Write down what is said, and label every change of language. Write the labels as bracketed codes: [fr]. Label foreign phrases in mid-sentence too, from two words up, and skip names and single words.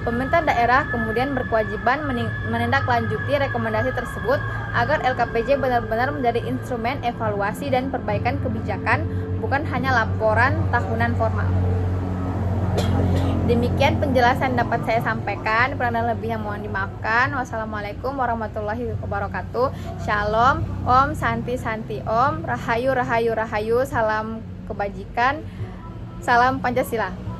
[id] Pemerintah daerah kemudian berkewajiban menindaklanjuti rekomendasi tersebut agar LKPJ benar-benar menjadi instrumen evaluasi dan perbaikan kebijakan, bukan hanya laporan tahunan formal. Demikian penjelasan dapat saya sampaikan, kurang dan lebihnya mohon dimaafkan. [ar] Wassalamualaikum warahmatullahi wabarakatuh. [he] Shalom, [sa] Om, Santi Santi Om, [id] Rahayu Rahayu Rahayu, salam kebajikan, salam Pancasila.